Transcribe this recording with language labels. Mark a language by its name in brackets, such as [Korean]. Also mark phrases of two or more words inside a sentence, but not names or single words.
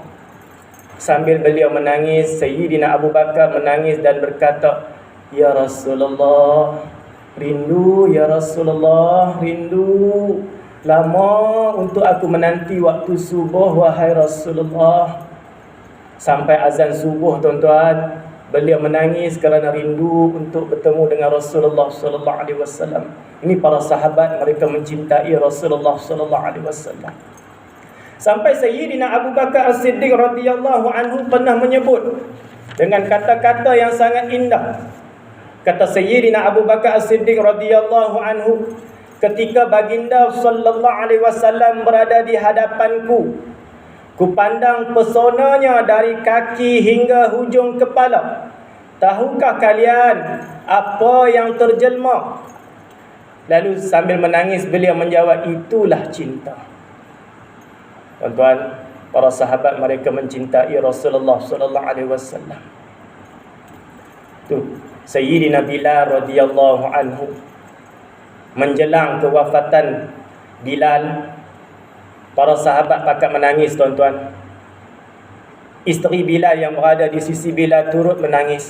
[Malay] Sambil beliau menangis, Sayyidina Abu Bakar menangis dan berkata, [Arabic] ya Rasulullah, [Malay] rindu [Arabic] ya Rasulullah, [Malay] rindu. Lama untuk aku menanti waktu subuh, wahai Rasulullah. Sampai azan subuh tuan-tuan, beliau menangis kerana rindu untuk bertemu dengan Rasulullah [Arabic] sallallahu alaihi wasallam. [Malay] Ini para sahabat, mereka mencintai Rasulullah [Arabic] sallallahu alaihi wasallam. [Malay] Sampai Sayyidina Abu Bakar As-Siddiq [Arabic] radhiyallahu anhu [Malay] pernah menyebut dengan kata-kata yang sangat indah. Kata Sayyidina Abu Bakar As-Siddiq [Arabic] radhiyallahu anhu, [Malay] ketika baginda [Arabic] sallallahu alaihi wasallam [Malay] berada di hadapanku, ku pandang pesonanya dari kaki hingga hujung kepala. Tahukah kalian apa yang terjelma? Lalu sambil menangis beliau menjawab, itulah cinta. Tuan-tuan, para sahabat mereka mencintai Rasulullah [Arabic] sallallahu alaihi wasallam. [Malay] Tu Sayyidina Bilal [Arabic] radhiyallahu anhu, [Malay] menjelang kewafatan Bilal, para sahabat pakat menangis tuan-tuan. Isteri Bilal yang berada di sisi Bilal turut menangis.